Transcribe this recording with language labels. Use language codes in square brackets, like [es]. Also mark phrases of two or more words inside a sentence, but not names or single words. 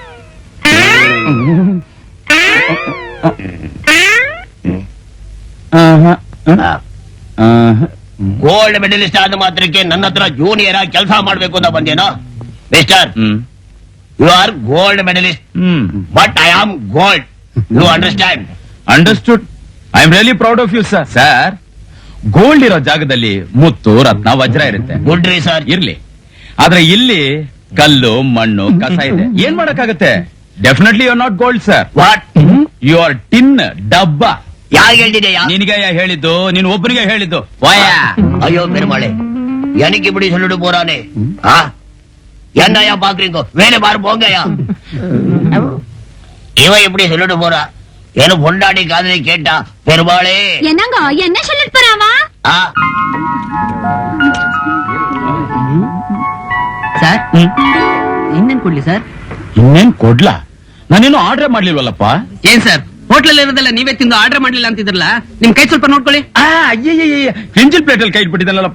[en] gold medalist [kn] ಆದ ಮಾತ್ರಕ್ಕೆ ನನ್ನ ಹತ್ರ ಜೂನಿಯರ್ ಆಗಿ ಕೆಲಸ ಮಾಡ್ಬೇಕು ಅಂತ ಬಂದೇನೋ? [en] Mister, you are gold medalist, but I am gold. You understand? Understood. I am really proud of you sir. [kn] ಸರ್, ಗೋಲ್ಡ್ ಇರೋ ಜಾಗದಲ್ಲಿ ಮುತ್ತು, ರತ್ನ, ವಜ್ರ ಇರುತ್ತೆ. ಗುಡ್ ರೀ ಸರ್. ಇರ್ಲಿ, ಆದ್ರೆ ಇಲ್ಲಿ ಕಲ್ಲು, ಮಣ್ಣು, ಕಸ ಇದೆ. ಏನ್ ಮಾಡಕ್ಕಾಗತ್ತೆ? [en] Definitely you are not gold sir. ವಾಟ್? you are tin, ಡಬ್ಬ. [kn] ಯಾರು ಹೇಳಿದೆಯಾ? ನಿನಗೆ ಹೇಳಿದ್ದು, ನೀನು ಒಬ್ಬನಿಗೆ ಹೇಳಿದ್ದು. ವಾಯ. [ta] ಅಯ್ಯೋ பெருமாளே, எனக்கு இப்படி சொல்லிட்டு போறானே. என்னையா பாக்குறீங்க? வேலை பாரு போங்கயா. இவன் இப்படி சொல்லிட்டு போறா. என்ன பொண்டாடி காதலி கேட்டா பெருமாளே. என்னங்க என்ன சொல்லிட்டு போறாவா? [kn] ಸರ್, ಇನ್ನೇನ್ ಕೊಡ್ಲಿ ಸರ್? ಇನ್ನೇನ್ ಕೊಡ್ಲಾ? ನಾನೇನು ಆರ್ಡರ್ ಮಾಡ್ಲಿಲ್ವಲ್ಲಪ್ಪ. ಏನ್ ಸರ್, ಹೋಟ್ಲಲ್ಲಿ ಇರೋದೆಲ್ಲ ನೀವೇ ತಿಂದು ಆರ್ಡರ್ ಮಾಡ್ಲಿಲ್ಲ ಅಂತಿದ್ರಲ್ಲ, ನಿಮ್ ಕೈ ಸ್ವಲ್ಪ ನೋಡ್ಕೊಳ್ಳಿ. ಕ್ಲಿಂಜಿಲ್ ಪ್ಲೇಟ್ ಅಲ್ಲಿ ಕೈ ಇಟ್ಬಿಟ್ಟಿದ್ದಲ್ಲಪ್ಪ.